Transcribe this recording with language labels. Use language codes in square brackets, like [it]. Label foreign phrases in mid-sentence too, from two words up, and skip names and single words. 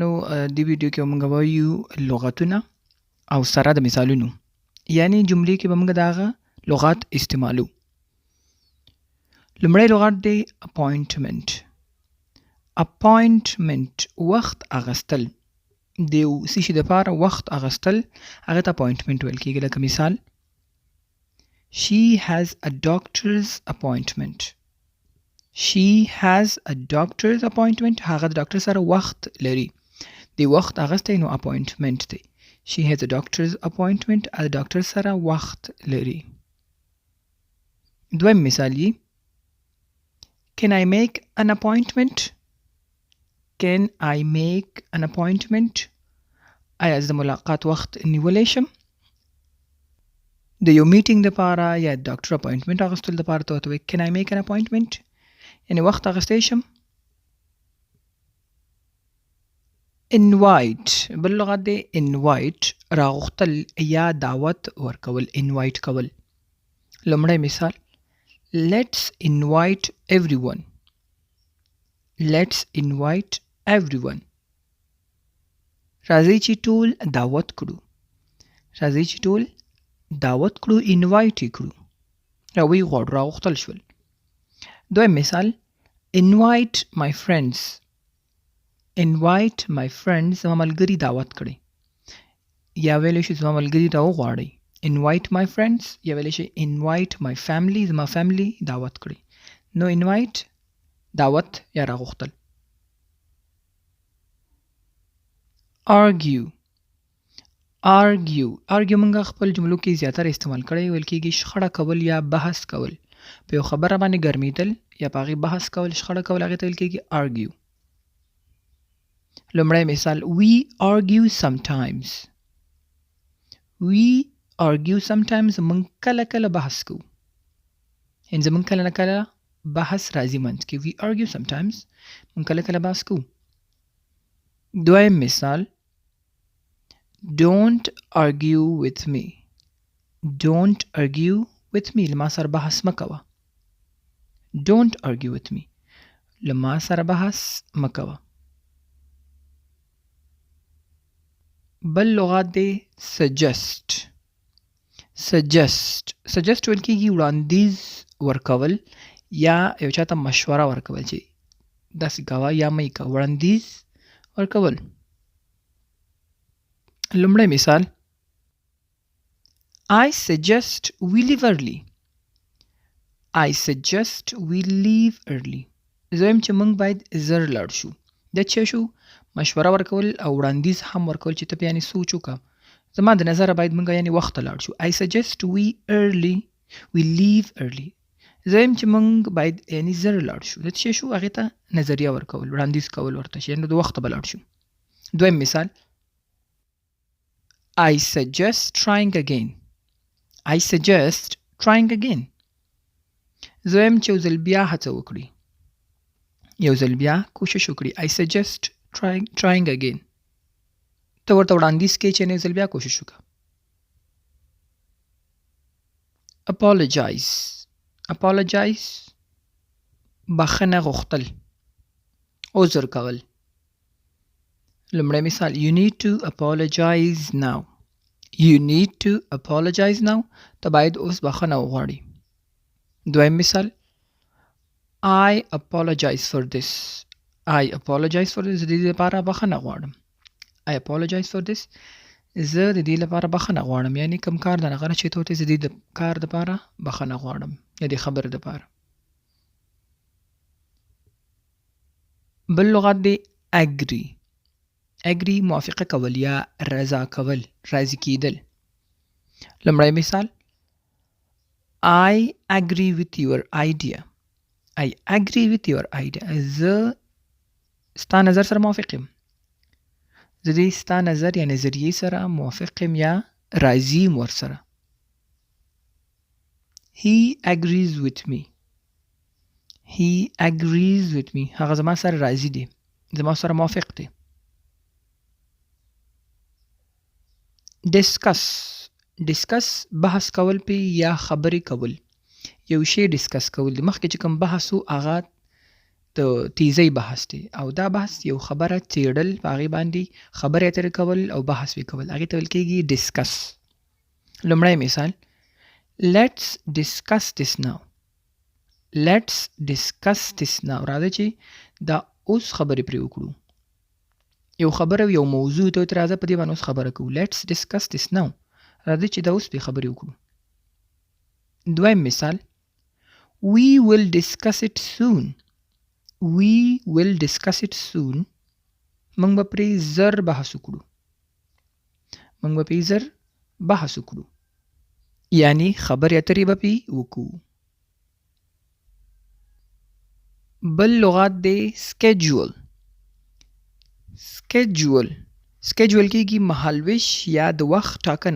[ps] دې ویډیو کې موږ وایو لغتونه او سره د مثالونو، یعنی جملې کې به موږ د هغه لغات استعمالو. لومړی لغت دی اپوینټمنټ. اپوینټمنټ وخت اخیستل، د یو څه شي دپاره وخت اخیستل هغه ته اپوینټمنټ ویل کېږي. لکه مثال [en] She has a doctor's appointment. She has a doctor's appointment. [ps] هغه د ډاکټر سره وخت لري. د وخت اخیستی نو اپوینټمنټ دی. [en] She has a doctor's appointment. [ps] د ډاکټر سره وخت لري. دویم مثال یې [en] Can I make an appointment? Can I make an appointment? [ps] آیا زه د ملاقات وخت نیولی شم؟ د یو میټینګ دپاره یا ډاکټر اپوینټمنټ اخیستلو دپاره ته ورته وایي [en] Can I make an appointment? [ps] یعنې وخت اخیستی شم. انوایټ بل لغت دی انوایټ، راغوښتل یا دعوت ورکول، انوایټ کول. لومړی مثال [en] Let's invite everyone. Let's invite everyone. [ps] راځئ چې ټول دعوت کړو. راځئ چې ټول دعوت کړو، انوایټ یې کړو، راویې غواړو، راغوښتل شول. دویم مثال [en] Invite my friends. Invite my friends [ps] زما ملګري دعوت کړئ، یا ویلی شي زما ملګري راوغواړئ. [en] Invite my friends [ps] یا ویلی شي [en] Invite my family [ps] زما فیملی دعوت کړئ. نو invite دعوت یا راغوښتل. [en] Argue. [ps] argue موږ خپل جملو کې زیاتره استعمال کړی، ویل کېږي شخړه کول یا بحث کول. په یو خبره باندې ګرمیدل یا په هغې بحث کول، شخړه کول، هغې ته ویل کېږي argue. لومړی مثال [en] We argue sometimes. We argue sometimes [ps] موږ کله کله بحث کوو، یعنې زموږ کله نه کله بحث راځي منځ کې. [en] We argue sometimes [ps] موږ کله کله بحث کوو. دویم مثال [en] Don't argue with me. Don't argue with me [ps] له ما سره بحث مه کوه. [en] Don't argue with me [ps] له ما سره بحث مه کوه. بل لغت دی suggest. suggest ویل کېږي وړاندیز ورکول یا یو چاته مشوره ورکول چې داسې کوه یا مه یې کوه، وړاندیز ورکول. لومړی مثال [en] I suggest we leave early. I suggest we leave early. [ps] زه وایم چې موږ باید زر لاړ شو. دا څه شو؟ مشوره ورکول او وړاندیز هم ورکول چې ته په یعنې سوچ وکړه. زما د نظره باید موږ یعنې وخته لاړ شو. [en] I suggest we leave early. [ps] زه وایم چې موږ باید یعنې زر لاړ شو. دا څه شو؟ هغې ته نظریه ورکول، وړاندیز کول ورته چې یعنې د وخته به لاړ شو. دویم مثال [en] I suggest trying again. I suggest trying again. [ps] زه وایم چې یو ځل بیا هڅه وکړي، یو ځل بیا کوشش وکړي. [en] I suggest trying again. [ps] ته ورته وړاندیز کوې چې یو ځل بیا کوشش وکړه. apologize بخښنه غوښتل، عذر کول. لومړی مثال [en] You need to apologize now. You need to apologize now. [ps] ته باید اوس بخښنه وغواړې. دویم مثال [en] I apologize for this. I apologize for this. [ps] زه د دې لپاره بخښنه غواړم. [en] I apologize for this. [ps] زه د دې لپاره بخښنه غواړم، یعنې کوم کار د هغه نه چې ته ورته زه د دې کار دپاره بخښنه غواړم یا د خبرې دپاره. بل لغت دی agree موافقه کول یا رضا کول، راضي کېدل. لومړی مثال [en] I agree with your idea. I agree with your idea. [ps] زه ستا نظر سره موافق یم. زه دې ستا نظر یا نظریې سره موافق یم یا راضي یم ورسره. [en] He agrees with me. He agrees with me. [ps] هغه زما سره راضي دی، زما سره موافق دی. discuss بحث کول پې یا خبرې کول، یو شی ډسکس کول. د مخکې چې کوم بحث و هغه د تیزی بحث دی او دا بحث یو خبره څېړل په هغې باندې خبرې اترې کول او بحث وی کول هغې ته ویل کېږي ډسکس. لومړی مثال [en] Let's discuss this now. Let's discuss this now. [ps] راځه چې دا اوس خبرې پرې وکړو. یو خبره یو موضوع ته راځه په دې باندې اوس خبره کوو. [en] Let's discuss this now. [ps] راځه چې دا اوس پرې خبرې وکړو. دویم مثال [en] We will discuss it soon. We will discuss it soon. [ps] موږ به پرې زر بحث وکړو. موږ به پرې زر بحث وکړو. یعنی خبرې اترې به پرې وکړو. بل لغات دی schedule. schedule کېږي مهالویش یا د وخت ټاکنه.